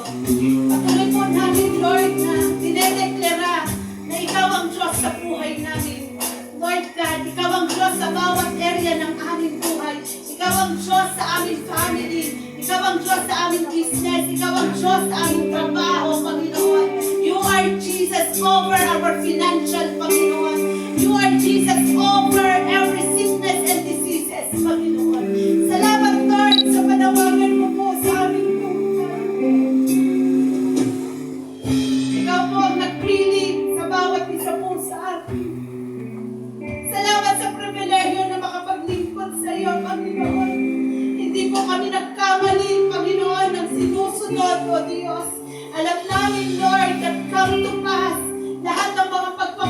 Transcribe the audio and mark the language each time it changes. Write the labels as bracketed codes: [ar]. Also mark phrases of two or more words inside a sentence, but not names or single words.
[tl] Patuloy po namin, Lord, na dinedeklara na ikaw ang Diyos sa buhay namin. Lord God, ikaw ang Diyos sa bawat area ng aming buhay. Ikaw ang Diyos sa aming family. Ikaw ang Diyos sa aming business. Ikaw ang Diyos sa aming trabaho, Panginoon. [en] You are Jesus over our financial, Panginoon. You are Jesus over every sickness and diseases, [tl] Panginoon. Salamat, Lord, sa panawagan mo po sa aming buhay. Ikaw po ang nag-healing sa bawat isa po sa atin. Salamat sa pribilehyo na makapaglingkod sa iyo, Panginoon. Hindi po kami nagkamali, Panginoon, ng sinusunod, O Diyos. Alam namin, Lord, [en] that come to pass [tl] lahat ng mga